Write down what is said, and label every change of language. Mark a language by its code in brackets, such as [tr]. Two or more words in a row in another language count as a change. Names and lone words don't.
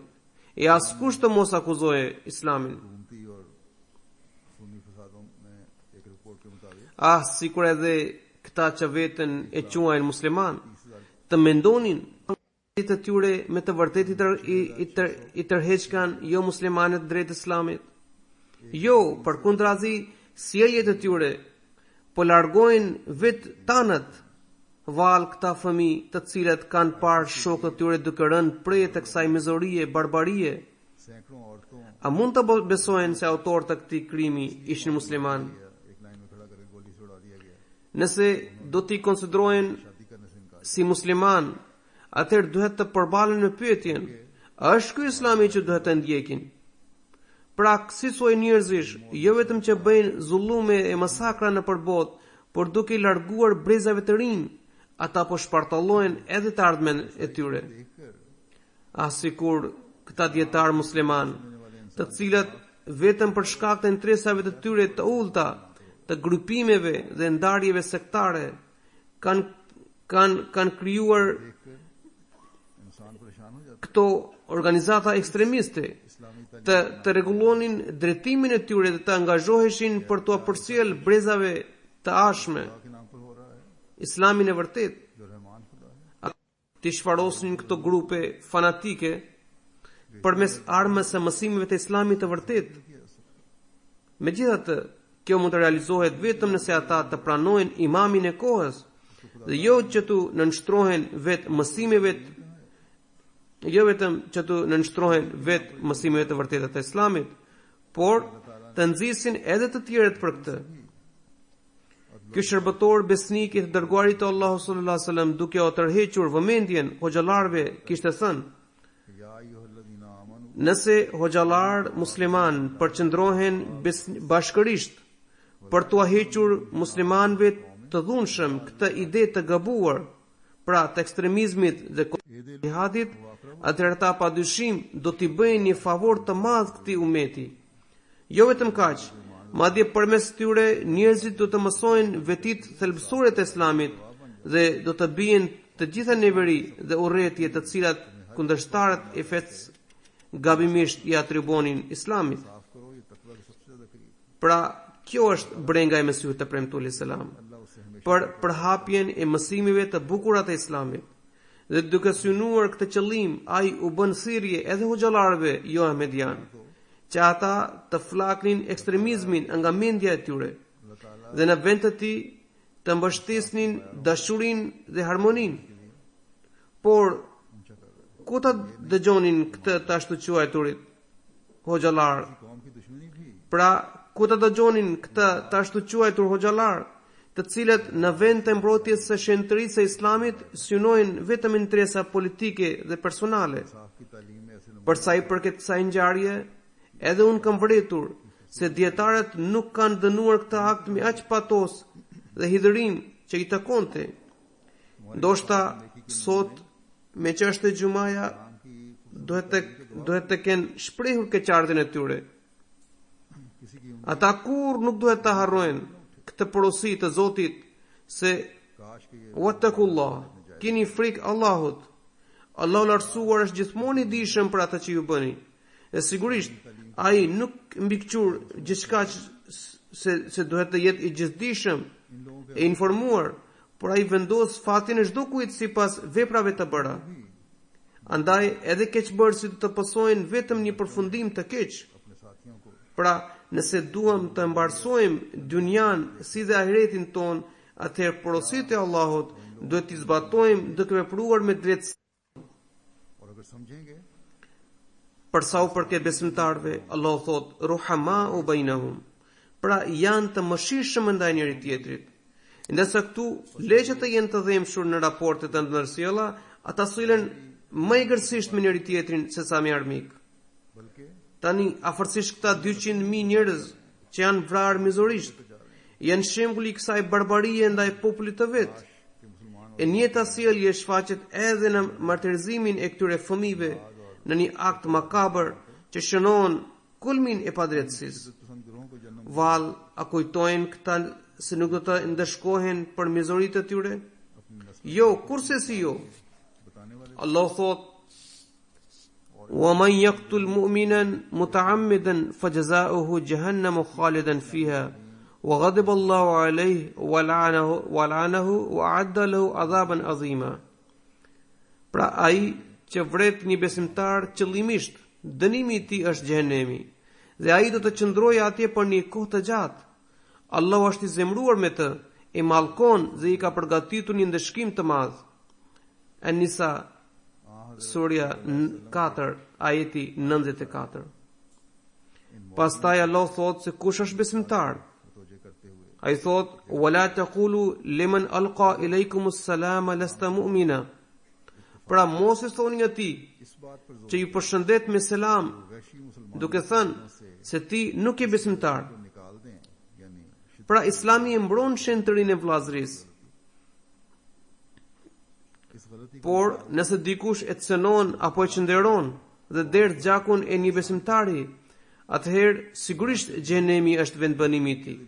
[sq] E askush të mos akuzojë Islamin. Sikur edhe këta që veten e quajnë musliman, të mendonin të tyre me të vërtetë i tërheqkan jo muslimanët drejt Islamit. Jo, përkundrazi, sjelljet e tyre po largojnë vetë tanët val këta fëmijë të cilët kanë parë shokët e tyre duke rënë prej të kësaj mizorie, barbarie. [ur] سینکڑوں عورتوں [sq] A mund të besojnë se autorët e këtij krimi ishin musliman? [ur] ایک لائن میں کھڑا کر کے گولی سے اڑا دیا گیا, [sq] Nëse do t'i konsiderojnë [ur] شادی کرنے سے انکار. [sq] si musliman, atëherë duhet të përbalen me pyetjen: a është ky Islami që duhet të ndjekin? Pra, kësi soi njerëzish, jo vetëm që bëjnë zullume e masakra në përbot, por duke i larguar brezave të rinj, ata po shpartallojnë edhe të ardhmen e tyre. Sikur këta dietar musliman, të cilët vetëm për shkak të interesave të tyre të ulta, të grupimeve dhe ndarjeve sektare, kanë krijuar [ur] انسان پریشان ہو جاتا [sq] këto organizata ekstremiste, të rregullonin drejtimin e tyre dhe të angazhoheshin për të përcjell brezave të ashme [ur] ہے کہ نام پر ہو رہا ہے, [sq] Islamin e vërtet, [ur] جو رحمان خدا ہے. [sq] të shfarosnin këto grupe fanatike përmes armës së mësimeve të Islamit të vërtet. Megjithatë, kjo mund të realizohet vetëm nëse ata të pranojnë imamin e kohës dhe jo që të nënshtrohen vetë mësimeve të vërteta të Islamit, por të nxisin edhe të tjerët për këtë. Ky shërbëtor besnik i të dërguarit të Allahut [ar] صلى الله عليه وسلم, [sq] duke u tërhequr vëmendjen hoxhallarëve, kishte thënë: [ar] يا أيها الذين آمنوا, [sq] nëse hoxhallar musliman përqendrohen bashkërisht për t'u hequr muslimanëve të dhunshëm këtë ide të gabuar, pra të ekstremizmit dhe jihadit, atëherë ata padyshim do t'i bëjnë një favor të madh këtij umeti. Jo vetëm kaq, madje përmes tyre njerëzit do të mësojnë vetit thelbësore të Islamit dhe do të bien të gjitha neveri dhe urrëtie të cilat kundërshtarët e fetës gabimisht i atribuonin Islamit. [ur] صاف کرو، یہ تقویٰ کے سب سے زیادہ قریب. [sq] Pra, kjo është brenga e Mesihut të premtuar selam për përhapjen e mësimeve të bukura të Islamit. Dhe duke synuar këtë qëllim, ai u bën thirrje edhe hoxhallarëve jo ahmedian, që ata të flaknin ekstremizmin nga mendja e tyre dhe në vend të tij të mbështesnin dashurinë dhe harmoninë. Por ku ta dëgjonin këtë të ashtu quajturit hoxhallar? [ur] قوم کی دشمنی بھی [sq] Pra, ku ta dëgjonin këtë të ashtu quajtur hoxhallar, të cilët në vend të mbrojtjes së shenjtërisë së Islamit synojnë vetëm interesa politike dhe personale. [ur] صاف کی تعلیم میں ایسے [sq] Për sa i përket kësaj ngjarje, edhe unë kam vëretur se dietarët nuk kanë dënuar këtë akt me aq patos dhe hidhërim që i takonte. Ndoshta sot me çështë e xumaja duhet të kenë shprehur keqardhjen e tyre. [ur] کسی کی [sq] Ata kur nuk duhet të harrojnë këtë porosi të Zotit se [ur] کاش کے یہ [sq] wattaqullah, keni frikë Allahut. Allahu i lartësuar është gjithmonë i dijshëm për atë që ju bëni. E sigurisht, ai nuk mbikëqur gjithçka se duhet të jetë i gjithdijshëm e informuar, por ai vendos fatin e çdo kujt sipas veprave të bëra. Andaj edhe keqbërësit të pësojnë vetëm një përfundim të keq. [ur] اپنے ساتھیوں کو [sq] Pra, nëse duam të mbarsojmë dynjan si dhe ahiretin ton, atëherë porositë e Allahut duhet t'i zbatojmë duke vepruar me drejtësi. [ur] اور اگر سمجھیں گے [sq] Për sa u përket besimtarve, Allahu thot: [ar] "رحماء بينهم." [sq] Pra, janë të mëshirshëm ndaj njëri tjetrit. Ndërsa këtu leqet të jenë të dhemshur në raportet të ndërsjella, ata sillen më egërsisht me njëri tjetrin se sa me armik. [ur] بلکہ [sq] Tani, afërsisht këta 200.000 njerëz që janë vrarë mizorisht, janë shembull i kësaj barbarie ndaj popullit të vet. [ur] کہ مسلمان [sq] E njëjta sjellje shfaqet edhe në martirëzimin e këtyre fëmijëve në një akt makabër që shënon kulmin e padrejtësisë. [ur] پسند گروہوں کو جنم [sq] Val, a kujtojnë këta se nuk do të ndëshkohen për mizoritë e tyre? Jo, kurse si jo. [ur] بتانے والے [sq] Allah thot: [ar] وَمَنْ يَقْتُلْ مُؤْمِنًا مُتَعَمِّدًا فَجَزَاؤُهُ جَهَنَّمُ خَالِدًا فِيهَا وَغَضِبَ اللَّهُ عَلَيْهِ وَلَعَنَهُ وَأَعَدَّ لَهُ عَذَابًا عَظِيمًا. [sq] Pra ai që vret një besimtar qëllimisht, dënimi i tij është xhenemi, dhe ai do të qëndrojë atje për një kohë të gjatë. Allahu është i zemruar me të e mallkon dhe i ka përgatitur një ndëshkim të madh. An-Nisa, surja 4, ajeti 94. Pastaj Allah thot se kush është besimtar? Ai thot: [ar] "ولا تقولوا لمن ألقى إليكم السلام لست مؤمنا." [sq] Pra mos i thoni atij që ju përshëndet me selam, duke thënë se ti nuk je besimtar. Pra Islami e mbron shenjtërinë e vllazërisë. Por nëse dikush e cënon apo e qënderon dhe derdh gjakun e një besimtari, atëherë sigurisht xhenemi është vendbanimi i tij.